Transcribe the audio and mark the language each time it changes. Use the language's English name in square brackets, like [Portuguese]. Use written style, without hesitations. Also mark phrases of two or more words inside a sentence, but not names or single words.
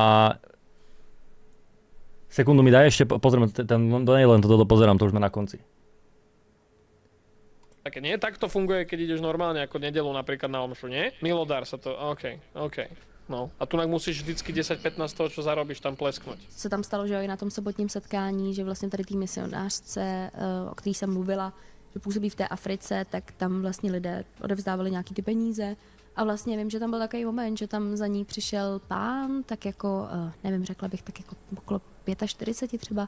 [Slovak] Sekundu mi daj, ešte pozriem, len toto pozerám, to už sme na konci. Také nie, tak to funguje, keď ideš normálne ako nedelu napríklad na omšu, nie? Milodár sa to, OK. No, a tu musíš vždycky 10-15 toho, čo zarobíš, tam plesknúť. [Czech] Se tam stalo, že i na tom sobotním setkání, že vlastně tady tý misionářce, o který jsem mluvila, že působí v té Africe, tak tam vlastně lidé odevzdávali nějaký ty peníze. A vlastně vím, že tam byl takový moment, že tam za ní přišel pán, tak jako, nevím, řekla bych tak jako okolo 45 třeba.